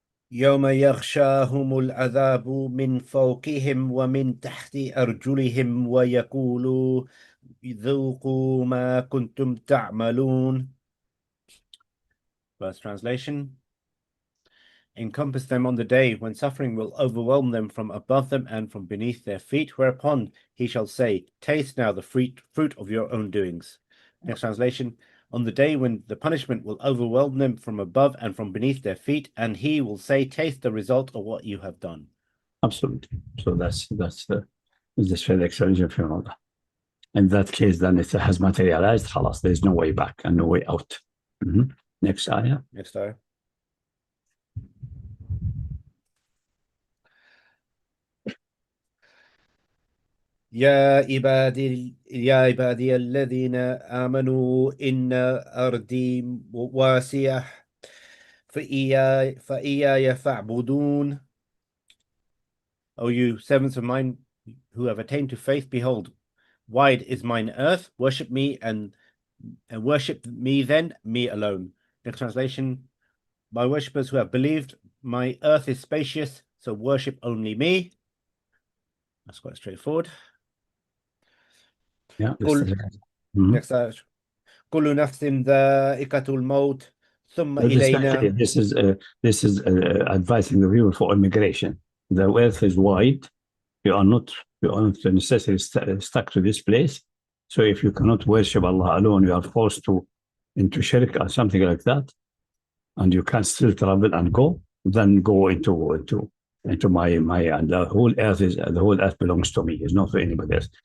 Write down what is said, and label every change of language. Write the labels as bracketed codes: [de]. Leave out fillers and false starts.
[ar] يوم يغشاهم العذاب من فوقهم ومن تحت أرجلهم ويقولوا ذوقوا ما كنتم تعملون. [en] First translation. Encompass them on the day when suffering will overwhelm them from above them and from beneath their feet, whereupon he shall say, taste now the fruit of your own doings. Next translation. On the day when the punishment will overwhelm them from above and from beneath their feet, and he will say, taste the result of what you have done. Absolutely. So that's the further explanation from Allah. In that case, then it has materialized, khalas, there is no way back and no way out. Next ayah. Next ayah. [ar] يا عبادي الذين آمنوا إن أرضي واسعة فإياي فاعبدون. [en] O you servants of mine who have attained to faith, behold, wide is mine earth, worship me and worship me then, me alone. Next translation, my worshippers who have believed, my earth is spacious, so worship only me. That's quite straightforward. Yeah. [ar] Next كل نفس ذائقة الموت ثم إلينا. [en] This is advising the viewer for immigration. The earth is wide. You are not necessarily stuck to this place. So if you cannot worship Allah alone, you are forced into shirk or something like that, and you can still travel and go, then go into my and the whole earth belongs to me. It's not to anybody else.